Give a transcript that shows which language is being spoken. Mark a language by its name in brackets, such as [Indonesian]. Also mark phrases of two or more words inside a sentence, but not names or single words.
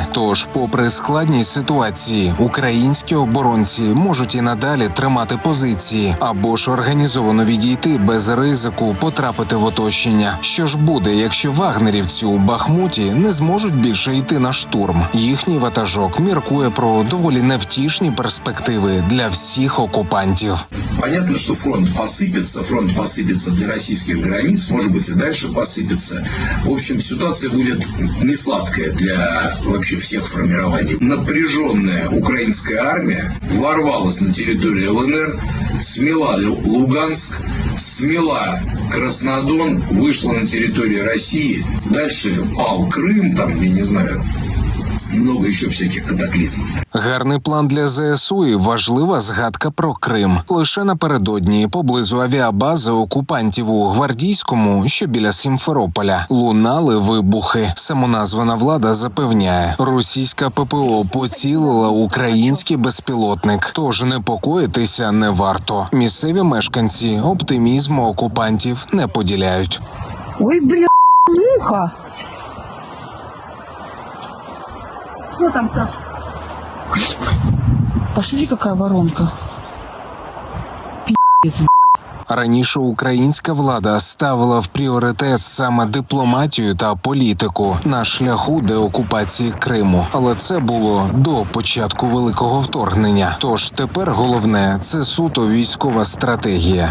[Ukrainian] Тож, попри складність ситуації, українські оборонці можуть і надалі тримати позиції або ж організовано відійти без ризику потрапити в оточення. Що ж буде, якщо вагнерівці у Бахмуті не зможуть більше йти на штурм? Їхній ватажок міркує про доволі невтішні перспективи для всіх окупантів. [Russian] Понятно, что фронт посыпется для российских границ, может быть, и дальше посыпется. В общем, ситуация будет не сладкая для вообще всех формирований. Напряженная украинская армия ворвалась на территорию ЛНР, смела Луганск, смела Краснодон, вышла на территорию России. Дальше пал Крым, там, я не знаю, много еще всяких катаклизмов. [Ukrainian] Гарний план для ЗСУ і важлива згадка про Крим. Лише напередодні поблизу авіабази окупантів у Гвардійському, що біля Сімферополя, лунали вибухи. Самоназвана влада запевняє, російська ППО поцілила український безпілотник, тож непокоїтися не варто. Місцеві мешканці оптимізму окупантів не поділяють. [Russian] Ой, бля, муха! Что там, Саша? Посмотри, какая воронка. Пи***ц. [Ukrainian] Раніше українська влада ставила в пріоритет саме дипломатію та політику на шляху деокупації Криму. Але це було до початку великого вторгнення. Тож тепер головне – це суто військова стратегія.